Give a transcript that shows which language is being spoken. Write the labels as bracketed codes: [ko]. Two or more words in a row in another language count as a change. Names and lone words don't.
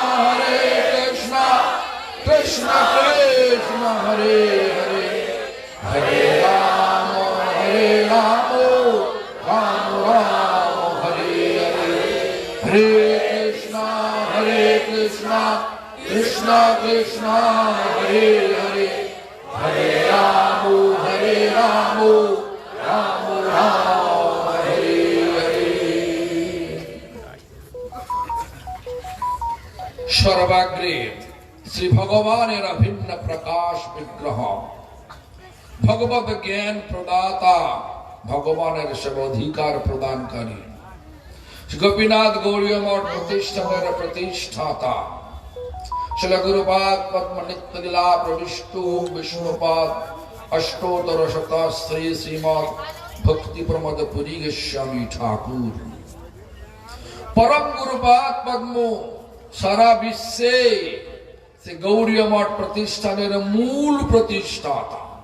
[bn] Krishna Krishna, Hare Hare, Hare Rama, Rama Rama, Hare Hare, Hare Krishna, Krishna Krishna, Hare Hare, Hare Rama, Rama Rama, Hare Hare. সর্বাগ্রে শ্রী ভগবানের অভিন্ন প্রকাশ বিগ্রহ, ভগবত জ্ঞান প্রদাতা, ভগবানের সব অধিকার প্রদানকারী, গোপীনাথ গৌড়ীয় মঠ প্রতিষ্ঠানের প্রতিষ্ঠাতা, শিল গুরুপাদ পদ্ম নিত্য লীলা প্রবিষ্টু বিষ্ণুপাদ অষ্টোত্তর শত শ্রী শ্রীমৎ ভক্তি প্রমোদ পুরী গোস্বামী ঠাকুর, পরম গুরুপাদ পদ্ম সারা বিশ্বে সে গৌড়ীয় মঠ প্রতিষ্ঠানের মূল প্রতিষ্ঠাতা,